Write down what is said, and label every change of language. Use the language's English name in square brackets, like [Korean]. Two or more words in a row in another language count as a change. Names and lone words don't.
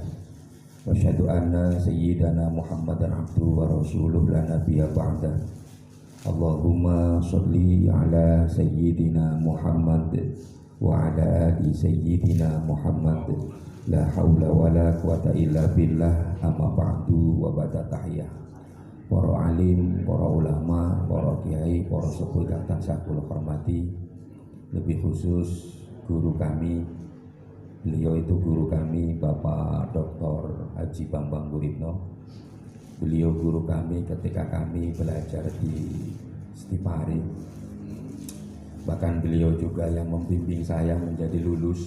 [Arabic] وأشهد أن سيدنا محمدا عبده ورسوله لا نبي بعده. اللهم صل على سيدنا محمد وعلى آل سيدنا محمد. لا حول ولا قوة إلا بالله. أما بعد وبعد التحية. [Javanese] Para alim, para ulama, para kiai, para sepuh kang tansah kula hormati. [Indonesian] Lebih khusus guru kami. Beliau itu guru kami Bapak Dr. Haji Bambang Guritno. Beliau guru kami ketika kami belajar di Stipari. Bahkan beliau juga yang membimbing saya menjadi lulus.